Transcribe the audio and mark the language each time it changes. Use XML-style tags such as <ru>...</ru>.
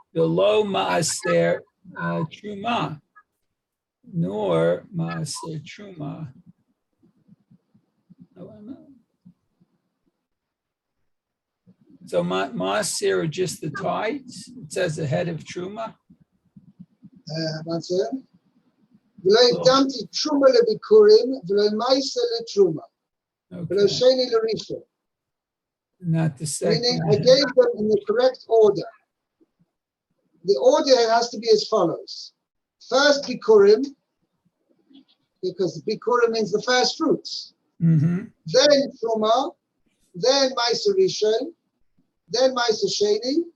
<en>Below maaser truma, nor maaser truma. So maaser are just the tithes. It says ahead of truma. One second.</en> <he>ולא הקדמתי תרומה לביקורים ולא מעשה לתרומה. ולא שני לראשון.</he> <en>Not the second. Meaning I gave them in the correct order. The order has to be as follows. First bikurim, because bikurim means the first fruits. Mm-hmm. Then truma, then ma'aser rishon, then ma'aser sheni.</en>